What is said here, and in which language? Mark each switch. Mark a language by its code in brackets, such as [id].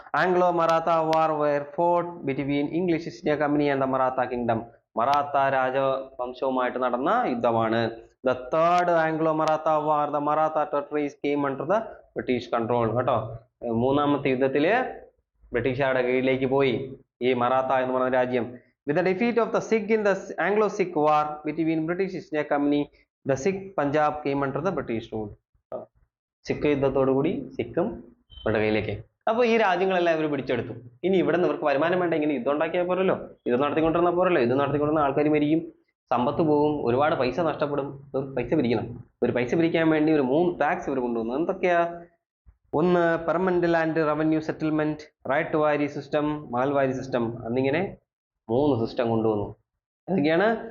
[en] Anglo Maratha war were fought between English East India Company and the Maratha Kingdom. [ml] Maratha രാജവംശവുമായിട്ട് നടന്ന യുദ്ധമാണ്. [en] The third Anglo-Maratha war, the Maratha territories came under the British control. [ml] കേട്ടോ, 3ാമത്തെ യുദ്ധത്തില് ബ്രിട്ടീഷുകാരുടെ കീഴിലേക്ക് പോയി ഈ മറാത്ത എന്ന് പറയുന്ന രാജ്യം. [en] With the defeat of the Sikh in the Anglo-Sikh war between British East India Company, the Sikh Punjab came under the British rule. [ml] Sikh യുദ്ധത്തോടുകൂടി സിഖും അവരുടെ കയ്യിലേക്ക്. അപ്പോൾ ഈ രാജ്യങ്ങളെല്ലാം ഇവർ പിടിച്ചെടുത്തു. ഇനി ഇവിടെ നിന്ന് ഇവർക്ക് വരുമാനം വേണ്ട, ഇങ്ങനെ യുദ്ധം ഉണ്ടാക്കിയാൽ പോരല്ലോ, യുദ്ധം നടത്തിക്കൊണ്ടിരുന്ന ആൾക്കാർ മരിക്കും, സമ്പത്ത് പോകും, ഒരുപാട് പൈസ നഷ്ടപ്പെടും. പൈസ പിരിക്കണം. പൈസ പിരിക്കാൻ വേണ്ടി ഒരു 3 ടാക്സ് ഇവർ കൊണ്ടുവന്നു. എന്തൊക്കെയാ? 1 permanent land revenue settlement, right to വാരി സിസ്റ്റം, മാൽവാരി സിസ്റ്റം എന്നിങ്ങനെ 3 സിസ്റ്റം കൊണ്ടുവന്നു. എന്തൊക്കെയാണ്?